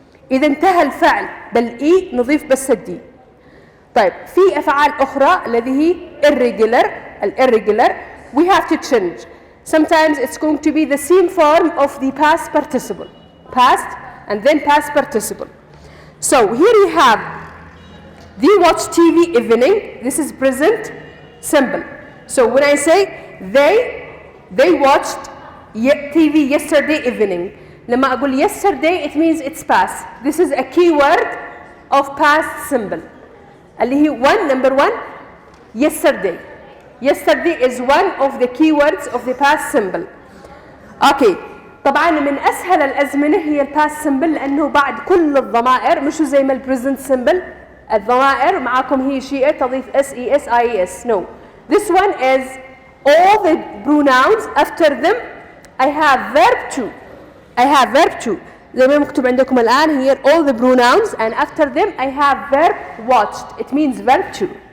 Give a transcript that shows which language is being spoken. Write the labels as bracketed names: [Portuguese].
[Arabic] إذا انتهى الفعل بالإي نضيف بس الدي. طيب في أفعال أخرى الذي هي [English] irregular we have to change. Sometimes it's going to be the same form of the past participle. Past and then past participle. So here you have they watch TV evening. This is present simple. So when I say they watched TV yesterday evening. [Arabic] لما أقول [English] yesterday it means it's past. This is a key word of past simple. [Arabic] اللي هي [English] number one yesterday. Yesterday is one of the key words of the past simple. Okay. [Arabic] طبعا من أسهل الأزمنة هي الباست سمبل لأنه بعد كل الضمائر مش زي ما البريزنت سمبل الضمائر معكم هي شيء تضيف SES IES. [English] No, this one is all the pronouns after them I have verb 2 [Arabic] زي ما مكتوب عندكم الآن [English] here all the pronouns and after them I have verb watched. It means verb 2.